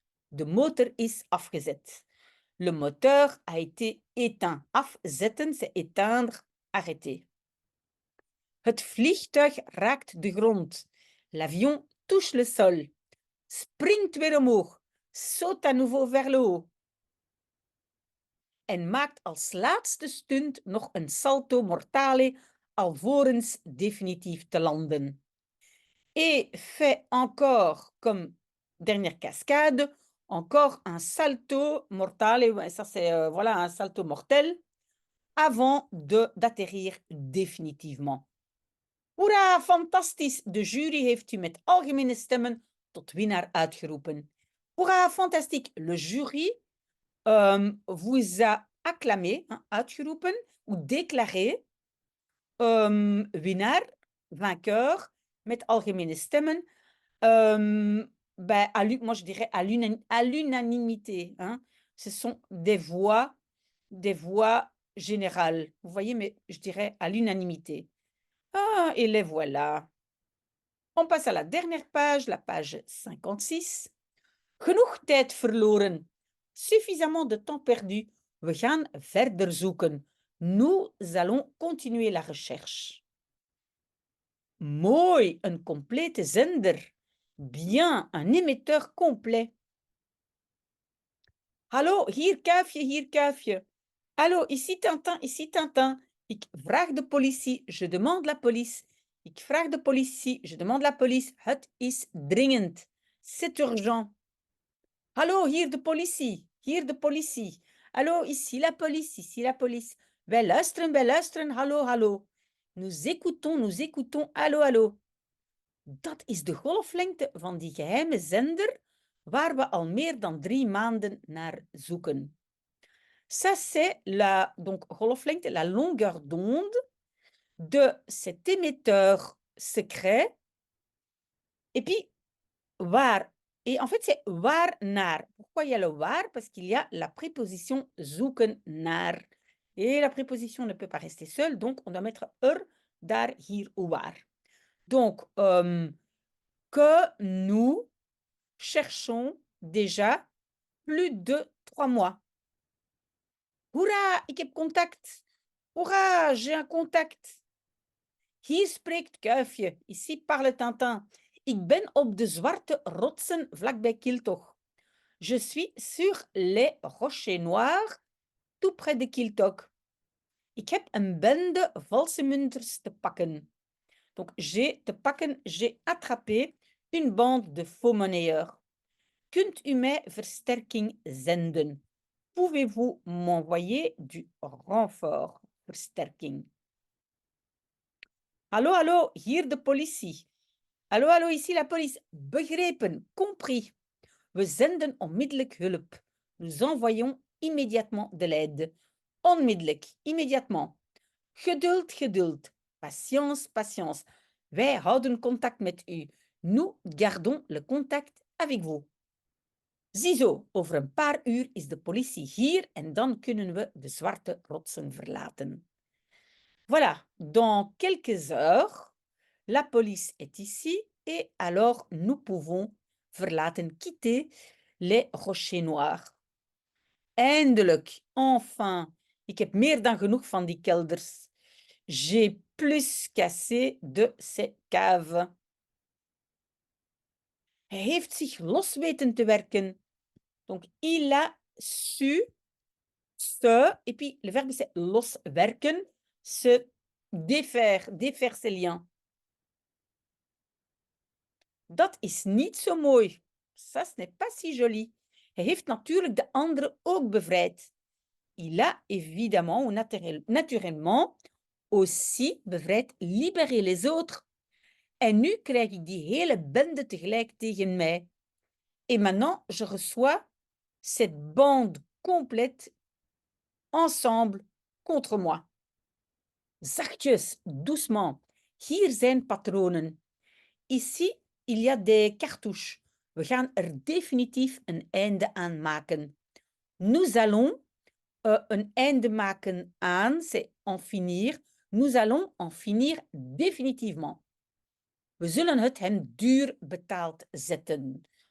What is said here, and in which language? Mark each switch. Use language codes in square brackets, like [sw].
[nl] De motor is afgezet. [fr] Le moteur a été éteint. Afzetten, c'est éteindre, arrêter. [nl] Het vliegtuig raakt de grond. [fr] L'avion touche le sol. [nl] Springt weer omhoog. [fr] Saute à nouveau vers le haut. [nl] En maakt als laatste stunt nog een salto mortale alvorens definitief te landen. [fr] Et fait encore, comme dernière cascade, encore un salto mortale, ça c'est voilà, un salto mortel, avant d'atterrir définitivement. [nl] Hoera, fantastisch! De jury heeft u met algemene stemmen tot winnaar uitgeroepen. [fr] Hoera, fantastique! Le jury vous a acclamé, hein, uitgeroepen, ou déclaré winnaar, vainqueur, [nl] met algemene stemmen. [fr] Moi, je dirais à l'unanimité. Hein. Ce sont des voix générales. Vous voyez, mais je dirais à l'unanimité. Ah, et les voilà. On passe à la dernière page, la page 56. [nl] Genoeg tijd verloren. [fr] Suffisamment de temps perdu. [nl] We gaan verder zoeken. [fr] Nous allons continuer la recherche. [nl] Mooi, een complete zender. [fr] Bien, un émetteur complet. [nl] Hallo, hier kuifje, hier kuifje. [fr] Hallo, ici Tintin, ici Tintin. [nl] Ik vraag de politie, [fr] je demande la police. [nl] Ik vraag de politie, je demande la police. Het is dringend. [fr] c'est urgent. [nl] Hallo, hier de politie, hier de politie. [fr] Hallo, ici la police, ici la police. [nl] Wij luisteren, [fr] hallo, hallo. Nous écoutons, hallo, hallo. [nl] Dat is de golflengte van die geheime zender waar we al meer dan 3 maanden naar zoeken. [fr] Ça, c'est la donc, golflengte, la longueur d'onde de cet émetteur secret. Et puis, waar. Et en fait, c'est waar naar. Pourquoi il y a le waar? Parce qu'il y a la préposition zoeken naar. Et la préposition ne peut pas rester seule, donc on doit mettre daar, hier ou waar. Donc, que nous cherchons déjà plus de 3 mois. [nl] Hoera, ik heb contact. [fr] Hoera, j'ai un contact. [nl] Hier spreekt Kuifje. [fr] Ici parle Tintin. [nl] Ik ben op de zwarte rotsen vlakbij Kiltog. [fr] Je suis sur les rochers noirs, tout près de Kiltog. [nl] Ik heb een bende valse munters te pakken. [fr] Donc, j'ai te pakken, j'ai attrapé une bande de faux monnayeurs. [nl] Kunt u mij versterking zenden? [fr] Pouvez-vous m'envoyer du renfort? [nl] Versterking. Hallo, hallo, hier de politie. [fr] Hallo, hallo, ici la police. [nl] Begrepen, compris. We zenden onmiddellijk hulp. [fr] Nous envoyons immédiatement de l'aide. [nl] Onmiddellijk, immédiatement. Geduld, geduld. [fr] Patience, patience. [nl] Wij houden contact met u. [fr] Nous gardons le contact avec vous. [nl] Ziezo, over een paar uur is de politie hier en dan kunnen we de zwarte rotsen verlaten. [fr] Voilà, dans quelques heures, la police est ici et alors nous pouvons verlaten, quitter les rochers noirs. [nl] Eindelijk, enfin, ik heb meer dan genoeg van die kelders. [fr] J'ai plus qu'assez de ces caves. [nl] Hij heeft zich los weten te werken. [fr] Donc, il a su se, et puis le verbe c'est loswerken, se défaire, défaire ses liens. [nl] Dat is niet zo mooi. [fr] Ça, ce n'est pas si joli. [nl] Hij heeft natuurlijk de anderen ook bevrijd. [fr] Il a évidemment ou naturellement aussi bevrijd, libéré les autres. [nl] En nu krijg ik die hele bende tegelijk tegen mij. [fr] Et maintenant, je reçois cette bande complète ensemble contre moi. [nl] Zachtjes, doucement. Hier zijn patronen. [fr] Ici, il y a des cartouches. [nl] We gaan er definitief een einde aan maken. [fr] Nous allons [nl] een einde maken aan, [fr] c'est en finir. Nous allons en finir définitivement. [nl] We zullen het hem duur betaald zetten.